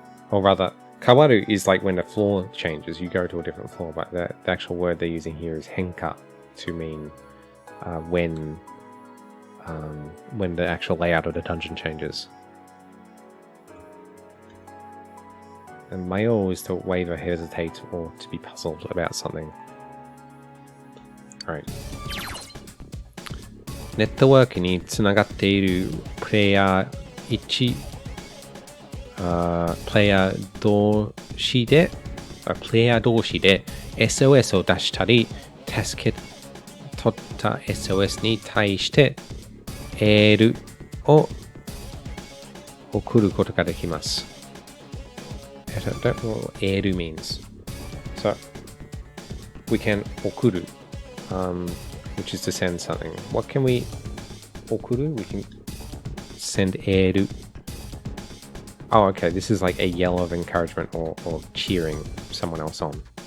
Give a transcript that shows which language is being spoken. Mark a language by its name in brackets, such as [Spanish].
[English] or rather, kawaru is like when the floor changes, you go to a different floor, but the actual word they're using here is henka to mean when the actual layout of the dungeon changes. And mayo is to waver, hesitate, or to be puzzled about something. Alright. [Japanese] ネットワークにつながっているプレイヤー1、プレイヤー同士で SOS を出したり、助け取った SOS に対してエールを送ることができます。 [English] I don't know what エール means. So, we can 送る。Which is to send something. What can we okuru? We can send eru. Oh, okay. This is like a yell of encouragement or cheering someone else on.